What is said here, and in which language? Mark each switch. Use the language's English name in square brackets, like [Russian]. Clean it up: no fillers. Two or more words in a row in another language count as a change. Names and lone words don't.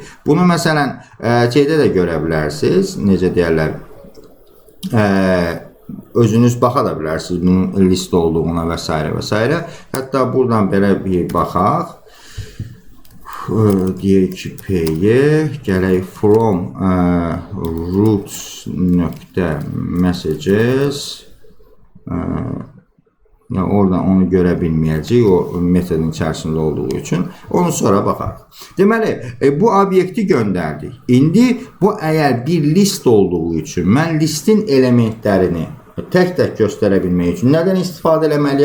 [Azerbaijani] Bunu məsələn şeydə də görə bilərsiniz. Necə deyərlər? Özünüz baxa da bilərsiniz bunun list olduğuna və s. və s. Hətta buradan belə bir baxaq. Deyək ki, P-yə gələk [English] from roots.messages [Azerbaijani] oradan onu görə bilməyəcək o metodun içərisində olduğu üçün. Onu sonra baxaq. Deməli, bu obyekti göndərdik. İndi bu əgər bir list olduğu üçün mən listin elementlərini tək-tək göstərə bilmək üçün nədən istifadə eləməliyəm?